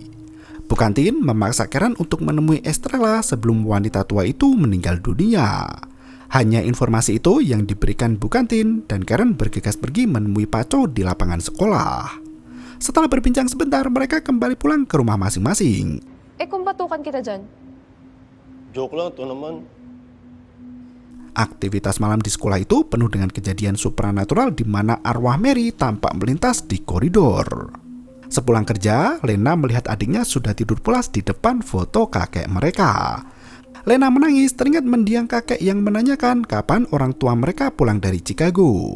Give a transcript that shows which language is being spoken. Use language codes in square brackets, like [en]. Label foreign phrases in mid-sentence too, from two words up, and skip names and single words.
[id] Bu kantin memaksa Karen untuk menemui Estrella sebelum wanita tua itu meninggal dunia. Hanya informasi itu yang diberikan Bu kantin dan Karen bergegas pergi menemui Paco di lapangan sekolah. Setelah berbincang sebentar, mereka kembali pulang ke rumah masing-masing. [tl] Kung batukan kita dyan? Joke lang to naman. [id] Aktivitas malam di sekolah itu penuh dengan kejadian supranatural di mana arwah Mary tampak melintas di koridor. Sepulang kerja, Lena melihat adiknya sudah tidur pulas di depan foto kakek mereka. Lena menangis teringat mendiang kakek yang menanyakan kapan orang tua mereka pulang dari Chicago.